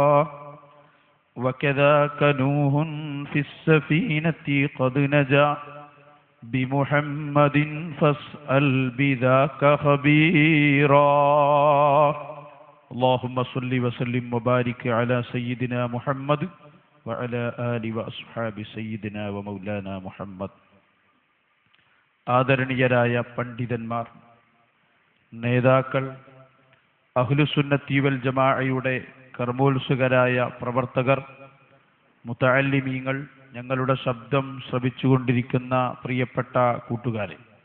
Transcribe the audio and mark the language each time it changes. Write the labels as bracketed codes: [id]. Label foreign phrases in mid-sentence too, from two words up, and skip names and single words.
[ar] وكذاك نوح في السفينة قد نجا بمحمد فاسأل بذاك خبيرا. اللهم صل وسلم وبارك على سيدنا محمد وعلى آل وأصحاب سيدنا ومولانا محمد. [ml] ആദരണീയരായ പണ്ഡിതന്മാർ, നേതാക്കൾ, [ar] أهل السنة والجماعة [ml] കർമ്മോത്സുകരായ പ്രവർത്തകർ, മുതഅല്ലിമീങ്ങൾ, ഞങ്ങളുടെ ശബ്ദം ശ്രവിച്ചുകൊണ്ടിരിക്കുന്ന പ്രിയപ്പെട്ട കൂട്ടുകാരെ,